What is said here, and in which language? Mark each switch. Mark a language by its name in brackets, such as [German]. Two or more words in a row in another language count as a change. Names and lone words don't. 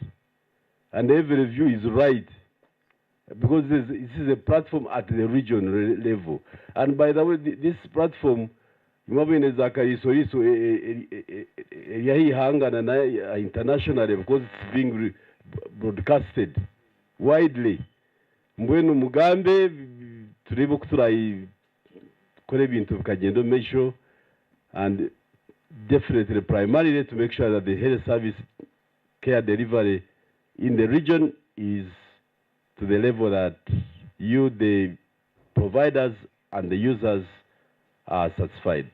[English] And every view is right, because this is a platform at the region level. And by the way, this platform, internationally, because it's being broadcasted widely. [Nyankole] Mbwenu mugambe turebe kuturaikora ibintu bikagenda [English] make sure, and definitely primarily to make sure that the health service care delivery in the region is to the level that you, the providers and the users, are satisfied.